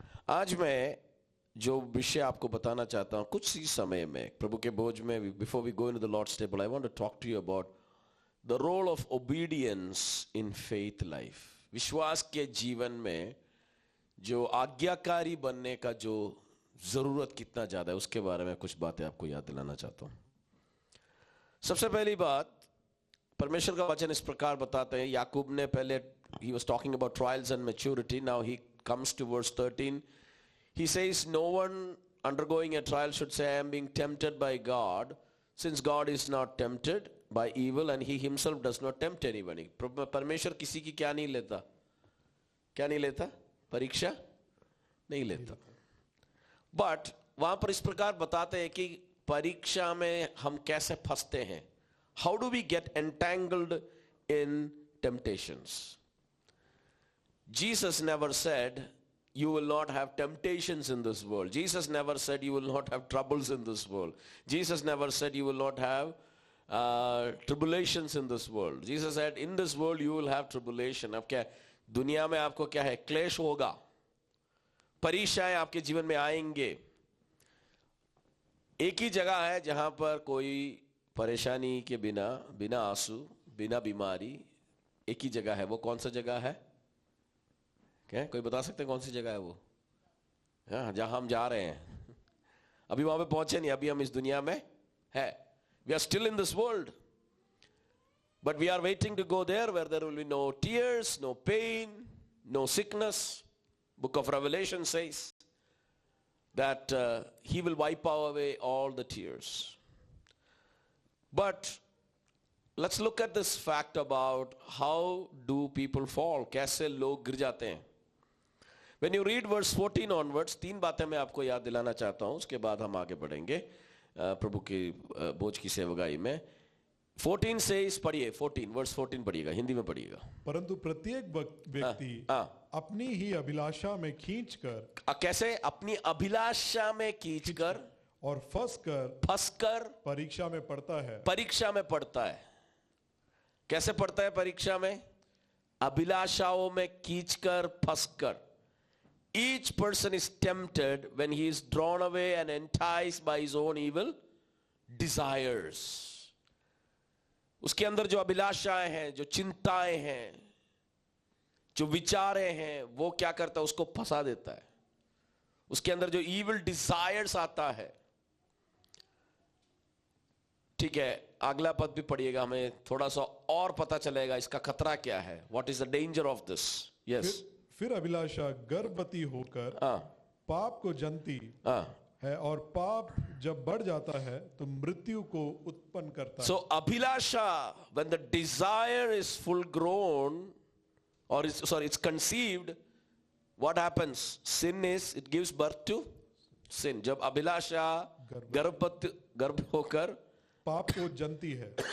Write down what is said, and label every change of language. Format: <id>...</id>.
<hi>आज मैं जो विषय आपको बताना चाहता हूं कुछ ही समय में प्रभु के बोझ में,</hi> <en>Before we go into the Lord's table, I want to talk to you about the role of obedience in faith life.</en> <hi>विश्वास के जीवन में जो आज्ञाकारी बनने का जो जरूरत कितना ज्यादा है उसके बारे में कुछ बातें आपको याद दिलाना चाहता हूं. सबसे पहली बात, परमेश्वर का वचन इस प्रकार बताते हैं. याकूब ने पहले</hi> <en>he was talking about trials and maturity. Now he comes to verse 13. He says, no one undergoing a trial should say, I am being tempted by God, since God is not tempted by evil and he himself does not tempt anybody.</en> <hi>परमेश्वर किसी की क्या नहीं लेता? क्या नहीं लेता? परीक्षा नहीं लेता. बट वहां पर इस प्रकार बताते हैं कि परीक्षा में हम कैसे फंसते हैं.</hi> <en>How do we get entangled in temptations? Jesus never said you will not have temptations in this world. Jesus never said you will not have troubles in this world. Jesus never said you will not have tribulations in this world. Jesus said in this world you will have tribulation.</en> <hi>अब क्या दुनिया में आपको क्या है? क्लेश होगा. परीक्षाएं आपके जीवन में आएंगे। एक ही जगह है जहां पर कोई परेशानी के बिना, बिना आंसू, बिना बीमारी, एक ही जगह है। वो कौन सा जगह है? क्या कोई बता सकते हैं कौन सी जगह है वो? हाँ, जहां हम जा रहे हैं। अभी वहां पे पहुंचे नहीं, अभी हम इस दुनिया में है।</hi> <en>We are still in this world, but we are waiting to go there where there will be no tears, no pain, no sickness. Book of Revelation says that he will wipe away all the tears. But let's look at this fact about how do people fall, कैसे लोग गिर जाते हैं। When you read verse 14 onwards,</en> <hi>3 बातें मैं आपको याद दिलाना चाहता हूं, उसके बाद हम आगे बढ़ेंगे प्रभु की बोझ की सेवकाई में। 14 से इस पढ़िए, 14 वर्स 14 पढ़िएगा, हिंदी में पढ़िएगा। परंतु प्रत्येक व्यक्ति अपनी ही अभिलाषा में खींचकर, कैसे? अपनी अभिलाषा में खींचकर और फंसकर परीक्षा में पड़ता है। परीक्षा में पड़ता है। कैसे पड़ता है परीक्षा में? अभिलाषाओं में खींचकर, फंसकर।</hi> <en>Each person is tempted when he is drawn away and enticed by his own evil desires.</en> <hi>उसके अंदर जो अभिलाषाएं हैं, जो चिंताएं हैं, जो विचारें हैं, वो क्या करता है? उसको फंसा देता है। उसके अंदर जो</hi> <en>evil desires</en> <hi>आता है। ठीक है, अगला पद भी पढ़िएगा, हमें थोड़ा सा और पता चलेगा इसका खतरा क्या है।</hi> <en>What is the danger of this? Yes.</en> <hi>फिर अभिलाषा गर्भवती होकर पाप को जनती है, और पाप जब बढ़ जाता है तो मृत्यु को उत्पन्न करता है।</hi> <en>So abhilasha, when the desire is full grown, or it's conceived, what happens? Sin is, it gives birth to sin.</en> <hi>जब अभिलाषा गर्भ होकर पाप को जनती है,</hi>